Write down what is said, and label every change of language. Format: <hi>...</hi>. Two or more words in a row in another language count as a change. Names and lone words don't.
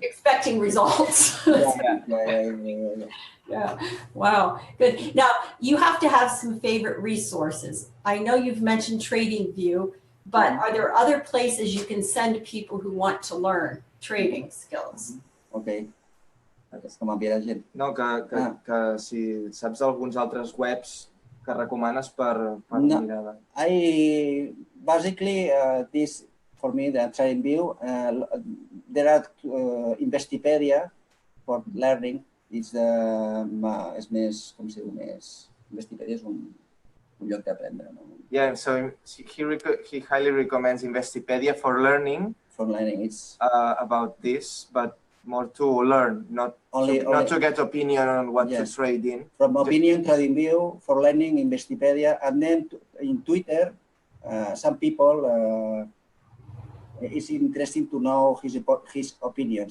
<en>expecting results. Yeah. Yeah. Wow. Good. Now you have to have some favorite resources. I know you've mentioned TradingView, but are there other places you can send people who want to learn trading skills?</en> <ca>Okay. És que m'envia la gent. No, que si saps alguns altres webs que recomanes per No. mirar.</ca> <en>I basically this for me the TradingView there are Investipedia for learning.</en> <ca>És més, com si diu, més Investipedia és un lloc d'aprendre, no?</ca> <en>Yeah, so he highly recommends Investipedia for learning. For learning, it's about this, but more to learn, not to get opinion on what to trade in. From opinion, TradingView, for learning, Investipedia, and then in Twitter, some people it's interesting to know his opinions.</en>